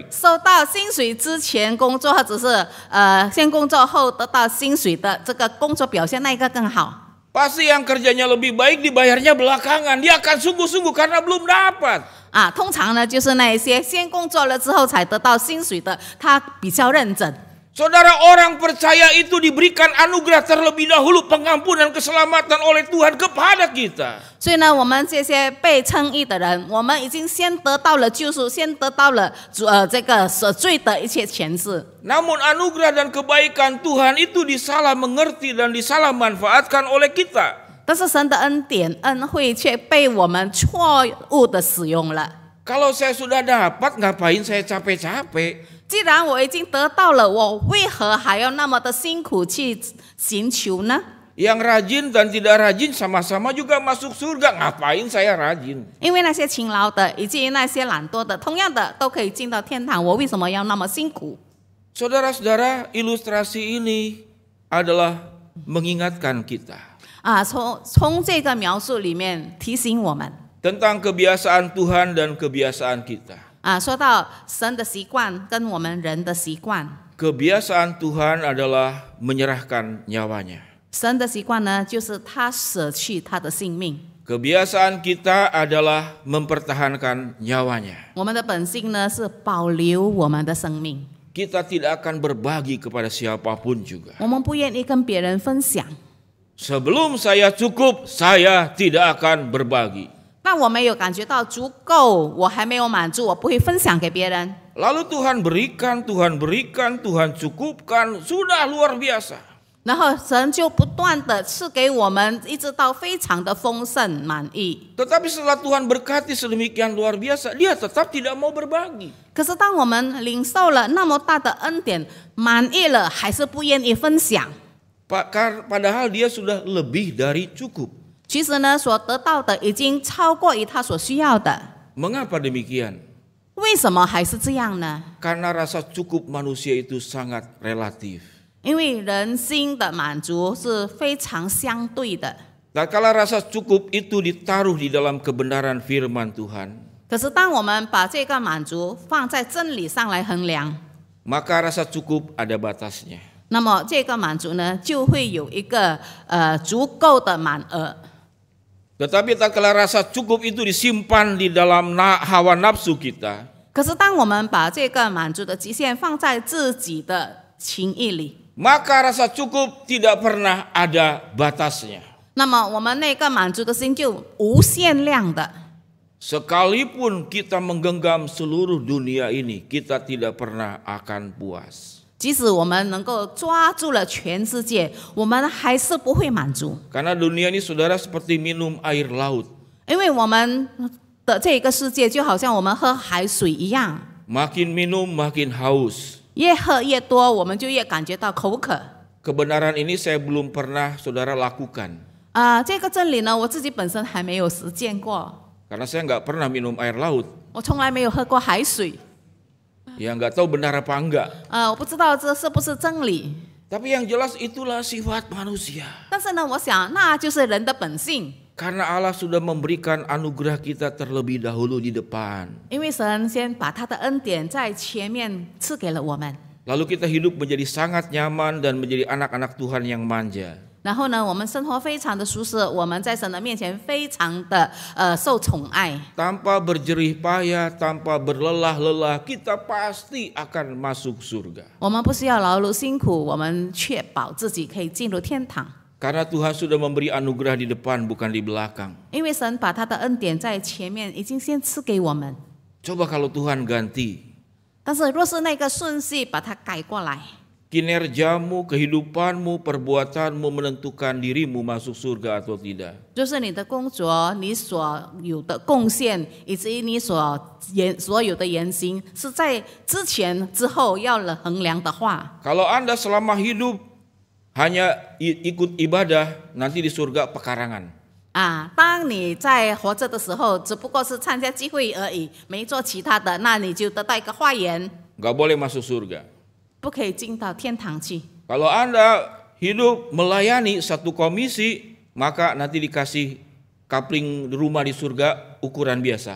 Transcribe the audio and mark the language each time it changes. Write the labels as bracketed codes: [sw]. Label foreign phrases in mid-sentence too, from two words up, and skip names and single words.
[zh] 收到薪水之前工作，或者是先工作后得到薪水的这个工作表现，那一个更好。 [id] Pasti yang kerjanya lebih baik dibayarnya belakangan. Dia akan sungguh-sungguh karena belum dapat. [zh] 通常呢就是那一些先工作了之后才得到薪水的，他比较认真。 [id] Saudara, orang percaya itu diberikan anugerah terlebih dahulu pengampunan keselamatan oleh Tuhan kepada kita. [zh] 所以呢，我们这些被称义的人，我们已经先得到了救赎，先得到了这个赦罪的一切权势。 [id] Namun anugerah dan kebaikan Tuhan itu disalah mengerti dan disalah manfaatkan oleh kita. [zh] 但是神的恩典、恩惠却被我们错误的使用了。 [id] Kalau saya sudah dapat, ngapain saya capek-capek? [zh] 既然我已经得到了，我为何还要那么的辛苦去寻求呢？ [id] Yang rajin dan tidak rajin sama-sama juga masuk surga. Ngapain saya rajin? [zh] 因为那些勤劳的以及那些懒惰的，同样的都可以进到天堂，我为什么要那么辛苦？ [id] Saudara-saudara, ilustrasi ini adalah mengingatkan kita [zh] 从这个描述里面提醒我们 [id] tentang kebiasaan Tuhan dan kebiasaan kita. [zh] 说到神的习惯跟我们人的习惯， [id] Kebiasaan Tuhan adalah menyerahkan nyawanya. [zh] 神的习惯呢，就是他舍去他的性命。 [id] Kebiasaan kita adalah mempertahankan nyawanya. [zh] 我们的本性呢是保留我们的生命， [id] Kita tidak akan berbagi kepada siapapun juga. [zh] 我们不愿意跟别人分享。 [id] Sebelum saya cukup, saya tidak akan berbagi. [zh] 但我没有感觉到足够，我还没有满足，我不会分享给别人。 [id] Lalu Tuhan berikan, Tuhan cukupkan, sudah luar biasa. [zh] 然后神就不断的赐给我们，一直到非常的丰盛满意。 [id] Tetapi setelah Tuhan berkati sedemikian luar biasa, dia tetap tidak mau berbagi. [zh] 可是当我们领受了那么大的恩典，满意了，还是不愿意分享。 [id] Padahal dia sudah lebih dari cukup. [zh] 其实呢，所得到的已经超过于他所需要的。 [id] Mengapa demikian? [zh] 为什么还是这样呢？ [id] Karena rasa cukup manusia itu sangat relatif. [zh] 因为人心的满足是非常相对的。 [id] Tatkala rasa cukup itu ditaruh di dalam kebenaran firman Tuhan, [zh] 可是当我们把这个满足放在真理上来衡量， [id] maka rasa cukup ada batasnya. [zh] 那么这个满足呢，就会有一个足够的满额。 [id] Tetapi tatkala rasa cukup itu disimpan di dalam hawa nafsu kita, [zh] 可是当我们把这个满足的极限放在自己的情意里， [id] maka rasa cukup tidak pernah ada batasnya. [zh] 那么我们那个满足的心就无限量的。 [id] Sekalipun kita menggenggam seluruh dunia ini, kita tidak pernah akan puas. [zh] 即使我们能够抓住了全世界，我们还是不会满足， [id] Karena dunia ini saudara seperti minum air laut. [zh] 因为我们的这个世界就好像我们喝海水一样， [id] Makin minum makin haus. [zh] 越喝越多，我们就越感觉到口渴。 [id] Kebenaran ini saya belum pernah saudara lakukan. [zh] 这个真理呢，我自己本身还没有实践过， [id] Karena saya nggak pernah minum air laut. [zh] 我从来没有喝过海水。 [id] Ya nggak tahu benar apa enggak. [zh] 我不知道这是不是真理， [id] Tapi yang jelas itulah sifat manusia. [zh] 但是呢，我想那就是人的本性， [id] Karena Allah sudah memberikan anugerah kita terlebih dahulu di depan. [zh] 因为神先把他的恩典在前面赐给了我们， [id] Lalu kita hidup menjadi sangat nyaman dan menjadi anak-anak Tuhan yang manja. [zh] 然后呢，我们生活非常的舒适，我们在神的面前非常的受宠爱。 [id] Tanpa berjerih payah, tanpa berlelah-lelah, kita pasti akan masuk surga. [zh] 我们不需要劳碌辛苦，我们确保自己可以进入天堂， [id] Karena Tuhan sudah memberi anugerah di depan, bukan di belakang. [zh] 因为神把他的恩典在前面已经先赐给我们。 [id] Coba kalau Tuhan ganti [zh] 但是若是那个顺序把它改过来， [id] kinerjamu, kehidupanmu, perbuatanmu menentukan dirimu masuk surga atau tidak. [zh] 就是你的工作、你所有的贡献，以及你所有的言行，是在之前之后要衡量的话， [id] Kalau Anda selama hidup hanya ikut ibadah, nanti di surga pekarangan. [zh] 当你在活着的时候，只不过是参加聚会而已，没做其他的，那你就得到一个花园， [id] Gak boleh masuk surga. [zh] 不可以进到天堂去。 [id] Kalau Anda hidup melayani satu komisi, maka nanti dikasih kapling rumah di surga ukuran biasa.